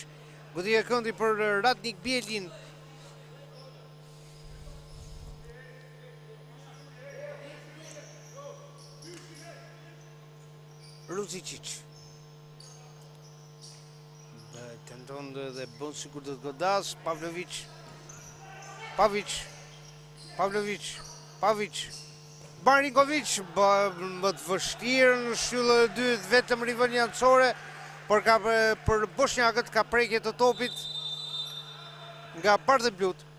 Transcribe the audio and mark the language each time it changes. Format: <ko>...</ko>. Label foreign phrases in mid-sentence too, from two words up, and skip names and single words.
<sq>Goditja këndi për Radnik Bielin. Ruzicic. Tenton dhe bën sikur të godas. Pavlović. Pavić. Pavlović. Pavić. Marinković, më të vështirë në shtyllën e dytë, vetëm rivënie anësore, por për bosnjakët ka prekje të topit nga bardhë blut.</sq>